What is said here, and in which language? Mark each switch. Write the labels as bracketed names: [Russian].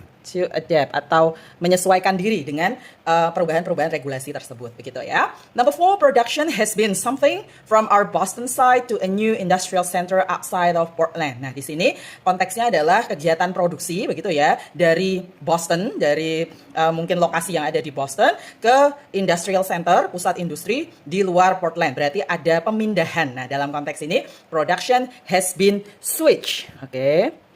[English] To adapt [Indonesian] atau menyesuaikan diri dengan perubahan-perubahan regulasi tersebut begitu ya. [English] Number 4, production has been something from our Boston side to a new industrial center outside of Portland. [Indonesian] Nah, di sini konteksnya adalah kegiatan produksi begitu ya, dari Boston, dari mungkin lokasi yang ada di Boston ke industrial center, pusat industri di luar Portland. Berarti ada pemindahan. Nah, dalam konteks ini [English] production has been switched. [Indonesian] Oke.